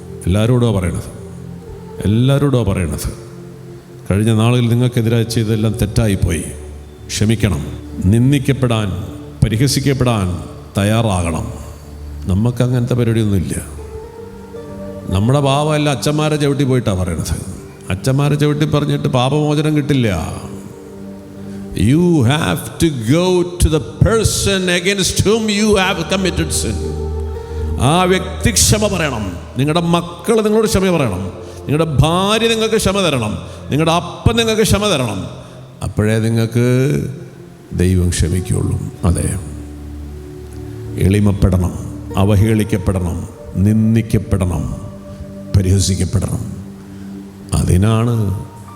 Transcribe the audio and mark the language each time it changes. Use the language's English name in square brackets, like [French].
[Malayalam] എല്ലാവരോടുമാണ് പറയണത്. കഴിഞ്ഞ നാളുകളിൽ നിങ്ങൾക്കെതിരായി ചെയ്തതെല്ലാം തെറ്റായിപ്പോയി, ക്ഷമിക്കണം. നിന്ദിക്കപ്പെടാൻ പരിഹസിക്കപ്പെടാൻ തയ്യാറാകണം. നമുക്കങ്ങനത്തെ പരിപാടിയൊന്നുമില്ല. നമ്മുടെ പാപമല്ല അച്ഛന്മാരെ ചവിട്ടി പോയിട്ടാണ് പറയണത്. അച്ഛന്മാരെ ചവിട്ടി പറഞ്ഞിട്ട് പാപമോചനം കിട്ടില്ല. [English] You have to go to the person against whom you have committed sin. [Malayalam] ആ വ്യക്തി ക്ഷമ പറയണം. നിങ്ങളുടെ മക്കൾ നിങ്ങളോട് ക്ഷമ പറയണം. നിങ്ങളുടെ ഭാര്യ നിങ്ങൾക്ക് ക്ഷമ തരണം. നിങ്ങളുടെ അപ്പൻ നിങ്ങൾക്ക് ക്ഷമ തരണം. അപ്പോഴേ നിങ്ങൾക്ക് ദൈവം ക്ഷമിക്കുള്ളൂ. അതെ, എളിമപ്പെടണം, അവഹേളിക്കപ്പെടണം, നിന്ദിക്കപ്പെടണം, പരിഹസിക്കപ്പെടണം. അതിനാണ്